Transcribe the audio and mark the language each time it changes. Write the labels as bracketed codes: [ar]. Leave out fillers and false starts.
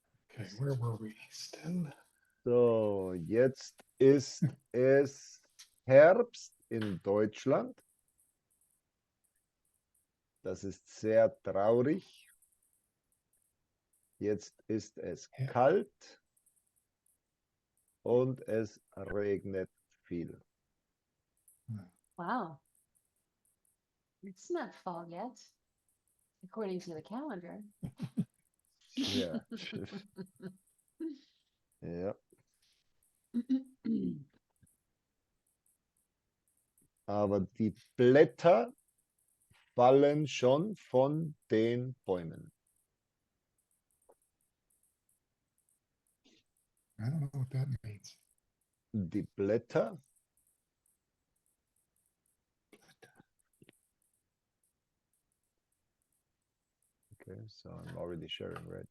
[en] Okay, where were we still? [de] So, jetzt ist es Herbst in Deutschland. Das ist sehr traurig. Jetzt ist es Ja. kalt und es regnet viel. [en] Wow. It's not fall yet, according to the calendar. [de] Ja. Ja. Aber die Blätter fallen schon von den Bäumen. [en] I don't know what that means. [de] Die Blätter. [en] Okay, so I'm already sharing, right?